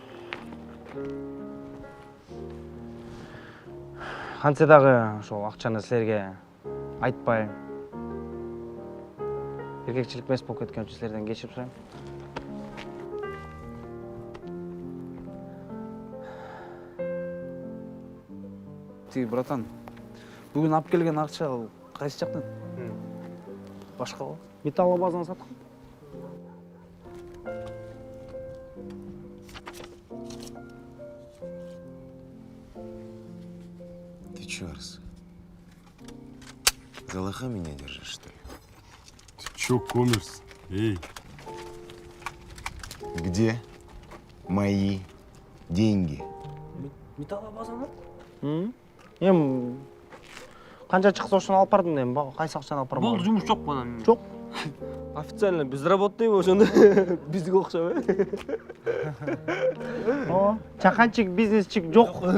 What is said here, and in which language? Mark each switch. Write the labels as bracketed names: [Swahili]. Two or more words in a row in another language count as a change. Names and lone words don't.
[Kyrgyz] Кантсе дагы ошол акчаны силерге айтпай эркекчилик эмес болуп кеткен үчүн силерден кечирип сурайм. Тиги братан, бүгүн алып келген акча кайсы жактан? Башка го? Металл базаны саткан. [Russian] Ты чё, Арс? За лоха меня держишь, что ли? Ты чё, коммерс? Эй! Где мои деньги? [Kyrgyz] Металл базаны? Эми канча чыкса ошону алып бардым дейм. Кайсы акчаны алып барбадым? Болду, жумуш жок анан. Жок. [Russian] Официально безработный [Kyrgyz] ошондо бизге окшоп, О, чаканчик, бизнесчик жок.